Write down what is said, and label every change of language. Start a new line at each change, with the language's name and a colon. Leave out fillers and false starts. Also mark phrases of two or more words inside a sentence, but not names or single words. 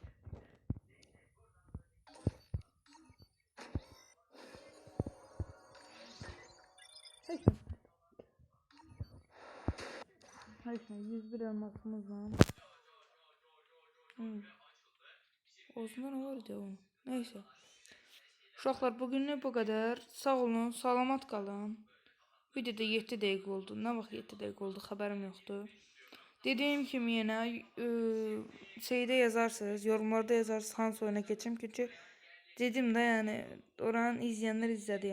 Turkish: Neyse 101 elmasımız var. Osman var ya onun. Neyse.
Azerbaijani: Uşaqlar
Turkish: bugünlük bu kadar.
Azerbaijani: Sağ olun, salamat qalın. Videoda 7 dəqiqə oldu. Nə vaxt 7 dəqiqə oldu, xəbərim yoxdur. Dediyim kimi yenə şeydə yazarsınız, yorumlarda yazarsınız hansı oyuna keçim. Çünki dedim də yəni oranın izləyənlər izlədi yəni.